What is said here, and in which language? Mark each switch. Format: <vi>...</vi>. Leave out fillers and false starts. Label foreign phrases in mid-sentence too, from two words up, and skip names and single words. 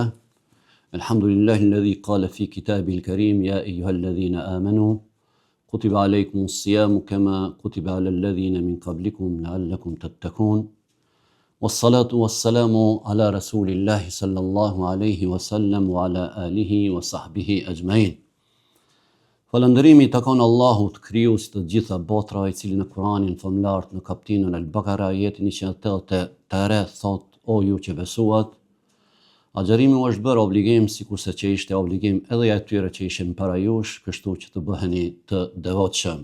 <ar>الحمد لله الذي قال في كتابه الكريم يا أيها الذين آمنوا كتب عليكم الصيام كما كتب على الذين من قبلكم لعلكم تتقون. والصلاة والسلام على رسول الله صلى الله عليه وسلم وعلى آله وصحبه أجمعين.</ar> <sq>Falëndërimi i takon Allahut, krijuesit të gjitha botra, i cili në Kur'anin famlar në kapitullin Al-Bakara ajetin 183 thot: O ju që besuat, agjërimi u është bërë obligim sikurse që ishte obligim edhe atyre që ishin para jush, kështu që të bëheni të devotshëm.</sq>